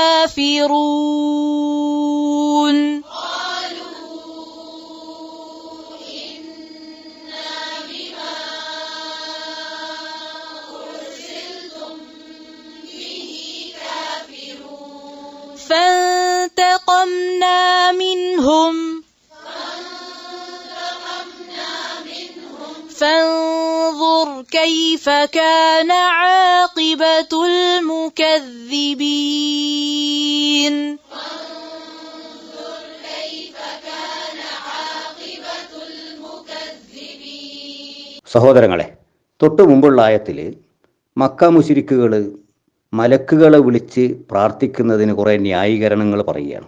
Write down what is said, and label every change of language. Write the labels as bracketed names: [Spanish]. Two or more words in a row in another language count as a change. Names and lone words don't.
[Arabic] كافرون فانتقمنا منهم فانظر كيف كان عاقبة المكذبين [Malayalam] സഹോദരങ്ങളെ, തൊട്ടു മുമ്പുള്ള ആയത്തിൽ മക്ക മുശ്രിക്കുകൾ മലക്കുകളെ വിളിച്ച് പ്രാർത്ഥിക്കുന്നതിന് കുറേ ന്യായീകരണങ്ങൾ പറയുകയാണ്.